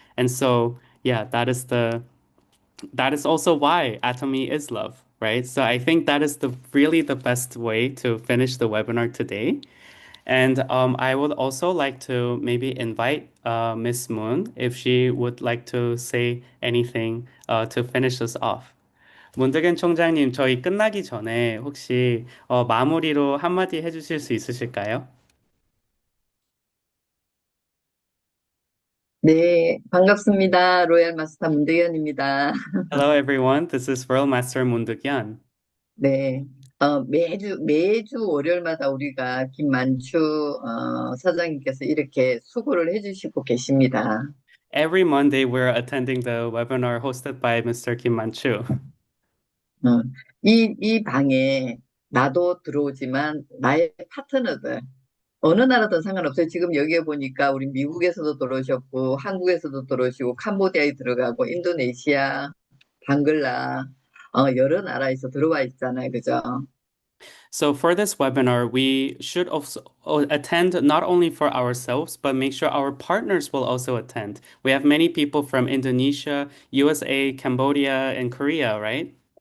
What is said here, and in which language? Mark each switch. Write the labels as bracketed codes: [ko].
[en] And so, yeah, that is also why Atomy is love, right? So I think that is the really the best way to finish the webinar today. And I would also like to maybe invite Miss Moon if she would like to say anything to finish us off. [ko] 문득현 총장님, 저희 끝나기 전에 혹시 마무리로 한마디 해주실 수 있으실까요? 네, 반갑습니다. 로얄 마스터 문대현입니다. [en] Hello everyone, this is Royal Master Mundukyan. [ko] 네, 매주 월요일마다 우리가 김만추, 사장님께서 이렇게 수고를 해주시고 계십니다. [en] Every Monday we're attending the webinar hosted by Mr. Kim Manchu. [ko] 어, 이 방에 나도 들어오지만 나의 파트너들, 어느 나라든 상관없어요. 지금 여기에 보니까 우리 미국에서도 들어오셨고, 한국에서도 들어오시고, 캄보디아에 들어가고, 인도네시아, 방글라, 여러 나라에서 들어와 있잖아요. 그죠? [en] So for this webinar, we should also attend not only for ourselves, but make sure our partners will also attend. We have many people from Indonesia, USA, Cambodia, and Korea, right?